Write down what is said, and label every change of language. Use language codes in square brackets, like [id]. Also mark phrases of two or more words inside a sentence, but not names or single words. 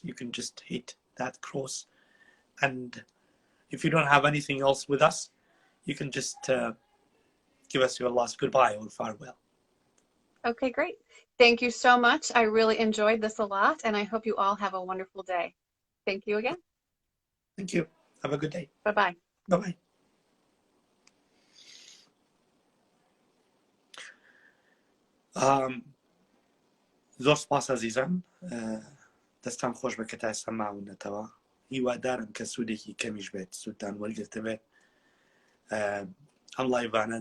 [en] You can just hit that cross. And if you don't have anything else with us, you can just give us your last goodbye or farewell. Okay, great. Thank you so much. I really enjoyed this a lot, and I hope you all have a wonderful day. Thank you again. Thank you. Have a good day. Bye-bye. Bye-bye. [ckb] زۆر سپاس عزیزان دەستان خۆش بە کە تا ئێستا ماونەتەوە هیوادارم کە سوودێکی کەمیش بێت سوودتان وەرگرتە بێت ئەم لایڤانە